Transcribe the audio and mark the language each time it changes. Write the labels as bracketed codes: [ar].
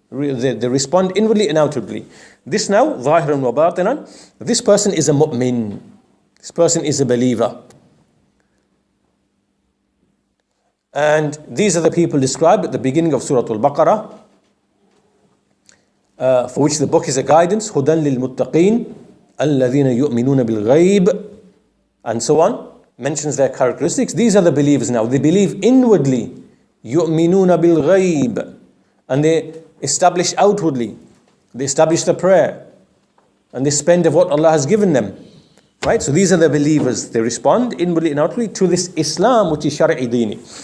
[en] They respond inwardly and outwardly. This now, [ar] ظاهرا وباطنا, [en] this person is a mu'min. This person is a believer. And these are the people described at the beginning of Surah Al-Baqarah, for which the book is a guidance. [ar] هُدًى لِلْمُتَّقِينَ الَّذِينَ يُؤْمِنُونَ بِالْغَيْبِ, [en] and so on. Mentions their characteristics. These are the believers now. They believe inwardly. [ar] يُؤْمِنُونَ بِالْغَيْبِ, [en] and they establish outwardly. They establish the prayer, and they spend of what Allah has given them. Right? So these are the believers. They respond inwardly and outwardly to this Islam, which is Shar'i Dini.